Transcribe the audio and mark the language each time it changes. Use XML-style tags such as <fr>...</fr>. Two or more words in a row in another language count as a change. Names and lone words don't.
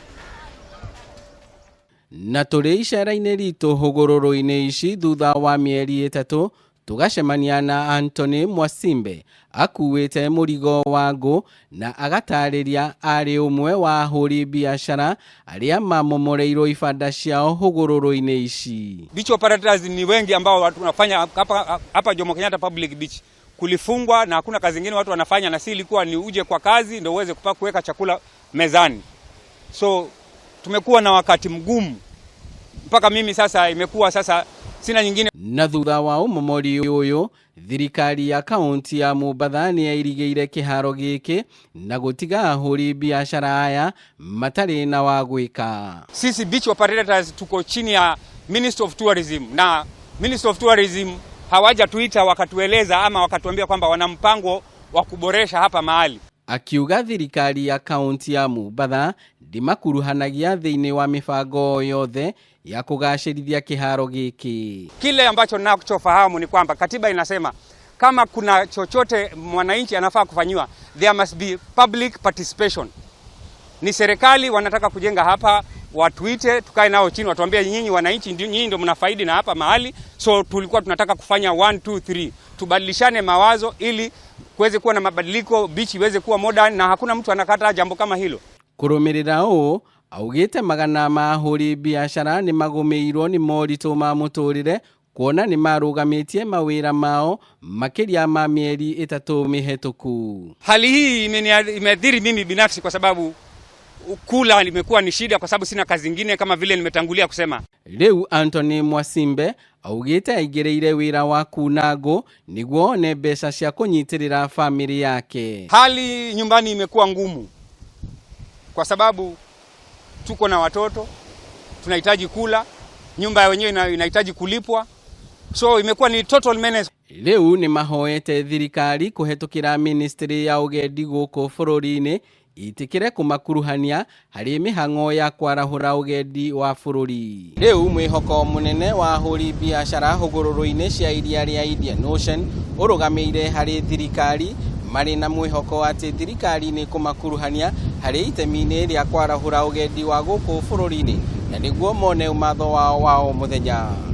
<ki>Na tũrĩ icera-inĩ ritũ hũgũrũrũ-inĩ ici thutha wa mĩeri ĩtatũ, tũgacemania na Anthony Mwasimbe akuĩte mũrigo wa ngũ na agatarĩria arĩ ũmwe wa ahũri biacara arĩa mamomoreirwo ibanda ciao hũgũrũrũ-inĩ ici.</ki> <en>Beach operators</en> <sw>ni wengi ambao watu wanafanya hapa Jomo Kenyatta Public Beach. Kulifungwa na hakuna kazi nyingine watu wanafanya, na si ilikuwa ni uje kwa kazi ndio uweze kuweka chakula mezani. So tumekuwa na wakati mgumu mpaka mimi sasa imekuwa sasa sina nyingine.</sw> <ki>Na thutha wa umomori ũyũ, thirikari ya kaunti ya Mombasa nĩ yairigĩire kĩharo gĩkĩ na gũtiga ahũri biacara aya matarĩ na wa gwĩka.</ki> <sw>Sisi</sw> <en>beach operators</en> <sw>tuko chini ya</sw> <en>Minister of Tourism,</en> <sw>na</sw> <en>Minister of Tourism</en> <sw>hawajatuita wakatueleza ama wakatuambia kwamba wana mpango wa kuboresha hapa mahali.</sw> <ki>Akiuga thirikari ya kaunti ya Mombasa ndimakuruhanagia thĩinĩ wa mĩbango yothe ya kũgacĩrithia kĩharo gĩkĩ.</ki> <sw>Kile ambacho ninachofahamu ni kwamba katiba inasema kama kuna chochote mwananchi anafaa kufanyiwa,</sw> <en>there must be public participation.</en> <sw>Ni serikali wanataka kujenga hapa, watuite tukae nao chini watuambie nyinyi wananchi nyinyi ndio mnafaidi na hapa mahali. So tulikuwa tunataka kufanya 1 2 3 tubadilishane mawazo ili kuweze kuwa na mabadiliko, beach iweze kuwa modern na hakuna mtu anakata jambo kama hilo.</sw> <ki>Kũrũmĩrĩra ũũ, augĩte magana ma ahũri biacara nĩ magũmĩirwo nĩ moritũ ma mũtũrĩre, kuona nĩ marũgamĩtie mawĩra mao makĩria ma mĩeri ĩtatũ mĩhetũku.</ki> <sw>Hali hii imeathiri mimi binafsi kwa sababu kula limekuwa ni shida kwa sababu sina kazi nyingine kama vile nimetangulia kusema.</sw> <ki>Rĩu Anthony Mwasimbe augĩte aingĩrĩire wĩra wa kuna ngũ nĩguo one mbeca cia kũnyitĩrĩra family yake.</ki> <sw>Hali nyumbani imekuwa ngumu kwa sababu tuko na watoto, tunahitaji kula, nyumba yenyewe inahitaji kulipwa. So imekuwa ni</sw> <en>total menace.</en> <ki>Rĩu nĩ mahoete thirikari kũhetũkĩra ministry ya ũgendi gũkũ bũrũri-inĩ itĩkĩre kũmakuruhania harĩ mĩhang'o ya kwarahũra ũgendi wa bũrũri. Rĩu mwĩhoko mũnene wa ahũri biacara hũgũrũrũ-inĩ cia iria rĩa Indian Ocean ũrũgamĩire harĩ thirikari, marĩ na mwĩhoko atĩ thirikari nĩ kũmakuruhania harĩ itemi-inĩ rĩa kwarahũra ũgendi wa gũkũ bũrũri-inĩ na nĩguo mone ũmatho wao mũthenya.</ki>